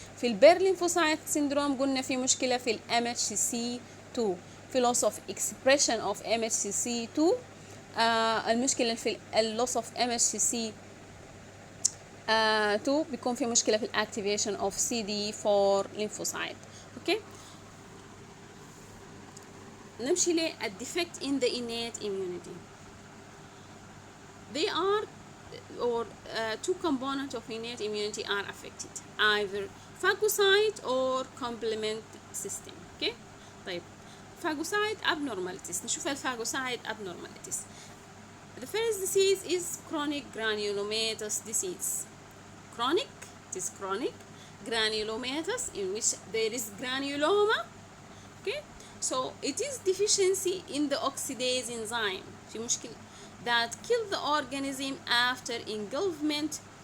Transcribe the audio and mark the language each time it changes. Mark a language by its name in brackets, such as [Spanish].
[Arabic] في البير ليمفوسايت سيندروم قلنا في مشكلة في الام اتش سي 2، في [English] loss of expression of MHCC2. [Arabic] المشكلة في [English] loss of MHCC 2 [Arabic] بيكون في مشكلة في الاكتيفيشن [English] of CD4 lymphocyte. [Arabic] اوكي نمشي للديفكت [English] in the innate immunity. They are two components of innate immunity are affected, either phagocyte or complement system. [Arabic] اوكي طيب phagocyte abnormalities، نشوف الفاجوسايت abnormalities. [English] The first disease is chronic granulomatous disease. Chronic, it is chronic granulomatous in which there is granuloma. Okay, so it is deficiency in the oxidase enzyme [Arabic] في مشكلة [English] that kill the organism after engulfment.